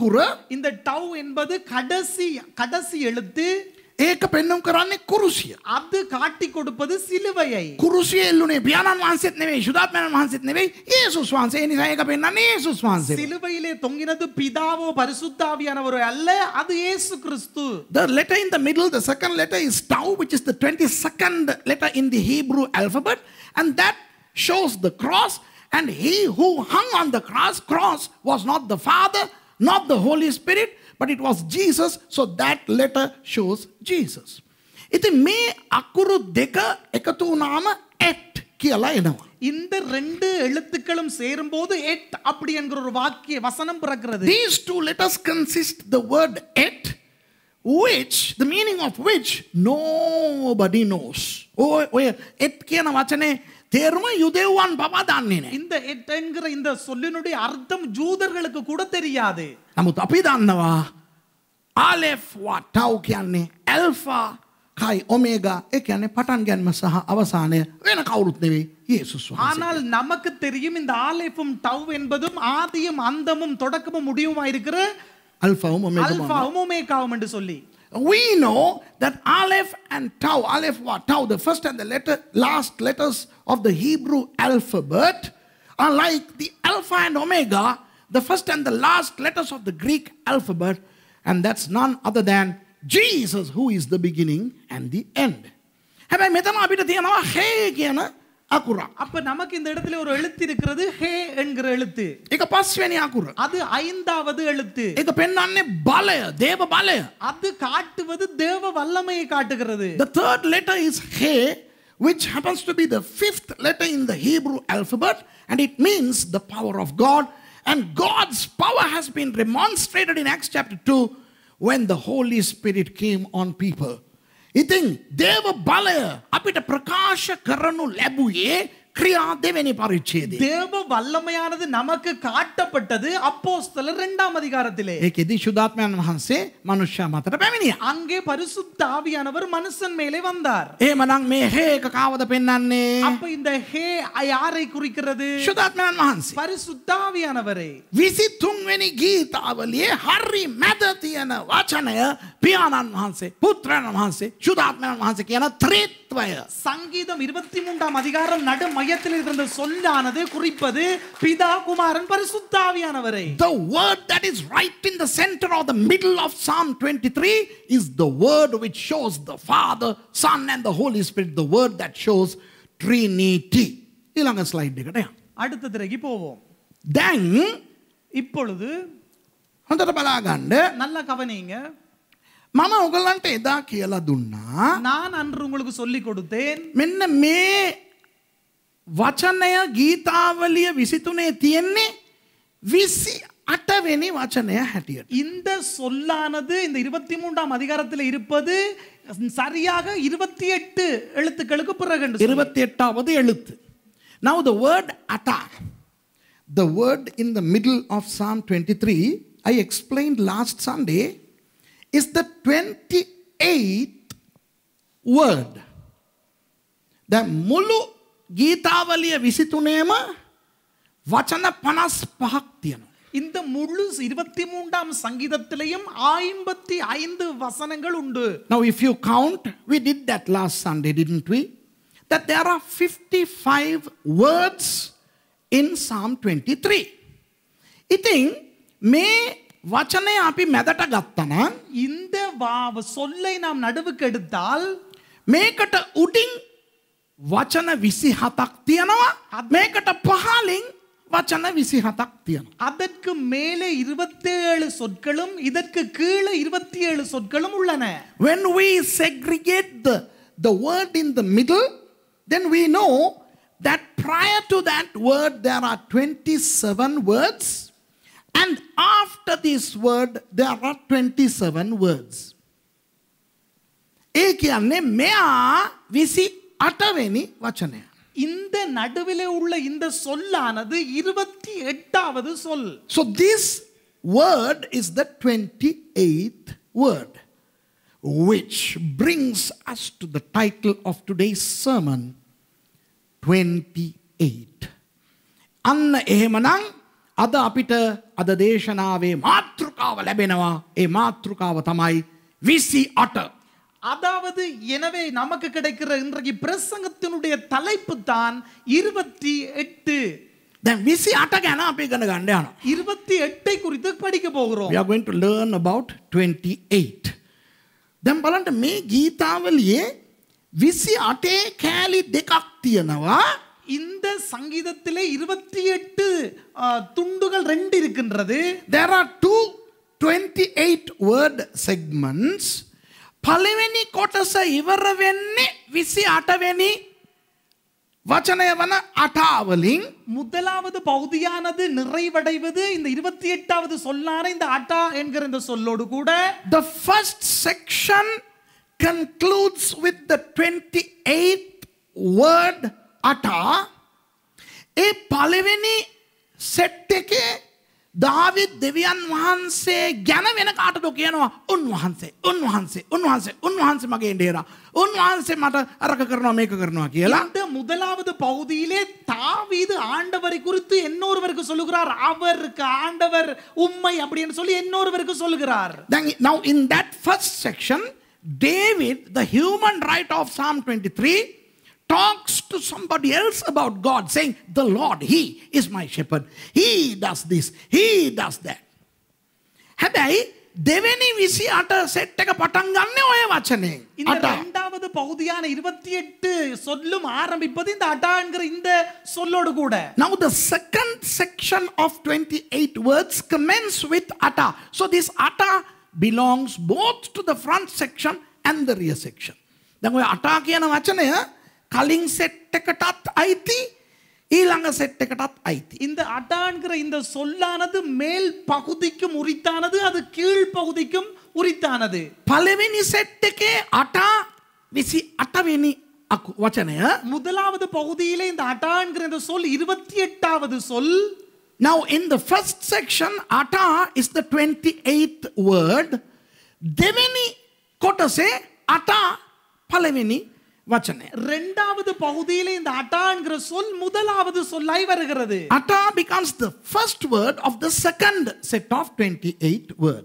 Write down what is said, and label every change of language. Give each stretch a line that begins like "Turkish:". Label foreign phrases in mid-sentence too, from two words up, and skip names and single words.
Tamil: இந்த டவ் என்பது கடைசி எழுத்து.
Sinhala: ඒක පෙන්වුම් කරන්නේ කුරුසිය.
Tamil: அது காட்டி கொடுப்பது சிலுவையை.
Sinhala: කුරුසිය එල්ලුනේ පියාණන් වහන්සේත් නෙවෙයි, ශුද්ධාත්මයන් වහන්සේත් නෙවෙයි, යේසුස් වහන්සේ. ඒ නිසා ඒක පෙන්වන්නේ යේසුස් වහන්සේ.
Tamil: சிலுவையிலே தொங்கினது பிதாவோ பரிசுத்தாவியானவரோ அல்ல, அது இயேசு கிறிஸ்து.
English: The letter in the middle, the second letter is tau, which is the 22nd letter in the Hebrew alphabet, and that shows the cross. And he who hung on the cross was not the Father, not the Holy Spirit, but it was Jesus. So that letter shows Jesus.
Sinhala: ඉතින් මේ අකුරු දෙක එකතු වුණාම et කියලා එනවා.
Tamil: இந்த ரெண்டு எழுத்துக்களும் சேரும்போது எட் அப்படி என்கிற ஒரு வாக்கிய வசனம் பிறக்கிறது.
English: These two letters consist the word et, which the meaning of which nobody knows.
Sinhala: ඔය et කියන වචනේ තේරුම යුදෙව්වන් පවා දන්නේ නැහැ.
Tamil: இந்த எட் என்கிற இந்த சொல்லினுடைய அர்த்தம் ஜூதர்களுக்கு கூட தெரியாது.
Sinhala: නමුත් අපි දන්නවා ආලෙෆ් වා ටව් කියන්නේ ඇල්ෆා කයි ඔමේගා, ඒ කියන්නේ පටන් ගැනීම සහ අවසානය වෙන කවුරුත් නෙවෙයි යේසුස් වහන්සේ.
Tamil: ஆனால் நமக்கு தெரியும் இந்த ஆலெஃபும் டவ் என்பதும் ஆதியும் அந்தமும் தொடக்கமும் முடிவுமா இருக்கிற அல்ஃபாவும் அல்ஃபாவும் ஒமேகாவும் என்று சொல்லி.
English: We know that Aleph and Tau, Aleph wa Tau, the first and the last letters of the Hebrew alphabet are like the Alpha and Omega, the first and the last letters of the Greek alphabet, and that's none other than Jesus, who is the beginning and the end.
Sinhala: හැබැයි මෙතන අපිට තියෙනවා හේ කියන අකුර.
Tamil: அப்ப நமக்கு இந்த இடத்துல ஒரு எழுத்து இருக்கிறது, ஹே என்கிற எழுத்து.
Sinhala: ඒක පස්වෙනි අකුර.
Tamil: அது ஐந்தாவது எழுத்து.
Sinhala: ඒක පෙන්වන්නේ බලය, දේව බලය.
Tamil: அது காட்டுவது தேவ வல்லமையை காட்டுகிறது.
English: The third letter is he, which happens to be the fifth letter in the Hebrew alphabet, and it means the power of God. And God's power has been demonstrated in Acts chapter 2 when the Holy Spirit came on people.
Sinhala: ඉතින් දේව බලය අපිට ප්‍රකාශ කරනු ලැබුවේ ක්‍රියා දෙවෙනි පරිච්ඡේදයේ.
Tamil: தேவ வல்லமையானது நமக்கு காட்டப்பட்டது அப்போஸ்தலர் 2ஆம் அதிகாரத்திலே.
Sinhala: ඒකෙදි ශුද්ධාත්මයන් වහන්සේ මනුෂ්‍ය මතට පැමිණියා.
Tamil: அங்கே பரிசுத்த ஆவியானவர் மனுஷன் மேலே வந்தார்.
Sinhala: එහෙමනම් මේ හේ එක කාවද පෙන්වන්නේ?
Tamil: அப்ப இந்த ஹே யாரை குறிக்கிறது?
Sinhala: ශුද්ධාත්මයන් වහන්සේ.
Tamil: பரிசுத்த ஆவியானவரே.
Sinhala: 23 වෙනි ගීතාවලියේ හරි මැද තියෙන වචනය පියාණන් වහන්සේ, පුත්‍රයන් වහන්සේ, ශුද්ධාත්මයන් වහන්සේ කියන ත්‍රිත්වය.
Tamil: சங்கீதம் 23ஆம் அதிகாரம் நடு மையத்தில் இருந்த சொல்லானது குறிப்பது பிதா, குமாரன், பரிசுத்த ஆவியானவரை.
English: The word that is right in the center or the middle of Psalm 23 is the word which shows the Father, Son and the Holy Spirit, the word that shows Trinity.
Sinhala: ඊළඟ ස්ලයිඩ් එකට යන්න.
Tamil: அடுத்த திரைக்கு போவோம்.
Sinhala: දැන්
Tamil: இப்பொழுது
Sinhala: හොඳට බලා ගන්න.
Tamil: நல்லா கவனிங்க.
Sinhala: මම ඔයගලන්ට එදා කියලා දුන්නා.
Tamil: நான் அன்று உங்களுக்கு சொல்லி கொடுத்தேன்.
Sinhala: මෙන්න මේ වචනය ගීතාවලිය 23 තියෙන්නේ 28 වෙනි වචනය හැටියට.
Tamil: இந்த சொல்லானது இந்த 23ஆம் அதிகாரத்தில் இருப்பது சரியாக 28 எழுத்துக்களுக்கு பிறகு என்று சொல்லி. 28வது எழுத்து.
English: Now the word ata, the word in the middle of Psalm 23, I explained last Sunday, is the 28th word.
Sinhala: The මුළු ගීතාවලිය 23ම වචන 55ක් තියෙනවා.
Tamil: இந்த முழு 23ஆம் சங்கீதத்திலேயும் 55 வசனங்கள் உண்டு.
English: Now if you count, we did that last Sunday, didn't we? That there are 55 words in Psalm 23.
Sinhala: ඉතින් මේ වචනය අපි මැදට ගත්තනම්
Tamil: இந்த சொல்லை நாம் நடுவுக்கு எடுத்தால்
Sinhala: මේකට උඩින් වචන 27ක් තියෙනවා, මේකට පහලින් වචන 27ක් තියෙනවා.
Tamil: அதற்கு மேலே 27 சொற்களும் இதற்கு கீழே 27 சொற்களும் உள்ளன.
English: When we segregate the word in the middle, then we know that prior to that word there are 27 words, and after this word there are 27 words.
Sinhala: ඒ කියන්නේ මෙයා 28 වෙනි වචනය.
Tamil: இந்த நடுவிலே உள்ள இந்த சொல்லானது 28வது சொல்.
English: So this word is the 28th word, which brings us to the title of today's sermon, 28.
Sinhala: අන්න එහෙමනම් අද අපිට අද දේශනාවේ මාතෘකාව ලැබෙනවා. ඒ මාතෘකාව තමයි 28.
Tamil: அதாவது எனவே நமக்கு கிடைக்கிற இன்றைக்கு பிரசங்கத்தினுடைய தலைப்பு தான் 28.
Sinhala: දැන් 28 ගැන අපි ඉගෙන ගන්න යනවා.
Tamil: 28 குறித்து படிக்க போகிறோம்.
English: We are going to learn about 28.
Sinhala: දැන් බලන්න මේ ගීතාවලියේ 28 කෑලි දෙකක් තියෙනවා.
Tamil: இந்த சங்கீதத்திலே 28 துண்டுகள் 2 இருக்கின்றது.
English: There are two 28 word segments.
Sinhala: පළවෙනි කොටස ඉවර වෙන්නේ 28 වෙනි වචනය වන අටාවලින්.
Tamil: முதலாவது பகுதியானது நிறைவடைவது இந்த 28வது சொல்லான இந்த அட்டா என்கிற இந்த சொல்லோடு கூட.
English: The first section concludes with the 28th word අටා.
Sinhala: ඒ පළවෙනි සෙට් එකේ දාවිද් දෙවියන් වහන්සේ ගැන වෙන කාටද කියනවා උන්වහන්සේ උන්වහන්සේ උන්වහන්සේ උන්වහන්සේ මගේ ඉන්දියරා උන්වහන්සේ මට අරක කරනවා මේක කරනවා කියලා.
Tamil: இந்த முதலாவது பகுதியிலே தாவீது ஆண்டவரை குறித்து இன்னொருவருக்கு சொல்லுகிறார். அவருக்கு ஆண்டவர் உம்மை அப்படின்னு சொல்லி இன்னொருவருக்கு சொல்லுகிறார்.
English: Now in that first section David, the human writer of Psalm 23, talks to somebody else about God, saying, the Lord, He is my shepherd. He does this. He does that.
Sinhala: හැබැයි දෙවෙනි 28 සෙට් එක පටන් ගන්න ඔය වචනේ.
Tamil: இந்த இரண்டாவது பகுதியான 28 சொல்லும் ஆரம்பிப்பது இந்த அட்டா என்கிற இந்த சொல்லோடு கூட.
English: Now the second section of 28 words commence with atta. So this atta belongs both to the front section and the rear section.
Sinhala: දැන් ඔය අටා කියන වචනය කලින් සෙට් එකටත් අයිති ඊළඟ සෙට් එකටත් අයිති.
Tamil: இந்த அட்டா என்கிற இந்த சொல்லானது மேல் பகுதிக்கும் உரித்தானது, அது கீழ் பகுதிக்கும் உரித்தானது.
Sinhala: පළවෙනි සෙට් එකේ අටා 28 වෙනි වචනය.
Tamil: முதலாவது பகுதியிலே இந்த அட்டா என்கிற இந்த சொல் 28வது சொல்.
English: Now in the first section atta is the 28th word.
Sinhala: දෙවෙනි කොටසේ අටා පළවෙනි වචනය.
Tamil: இரண்டாவது பகுதியிலே இந்த அட்டா என்கிற சொல் முதலாவது சொல்லாய் வருகிறது.
English: Atta becomes the first word of the second set of 28 words.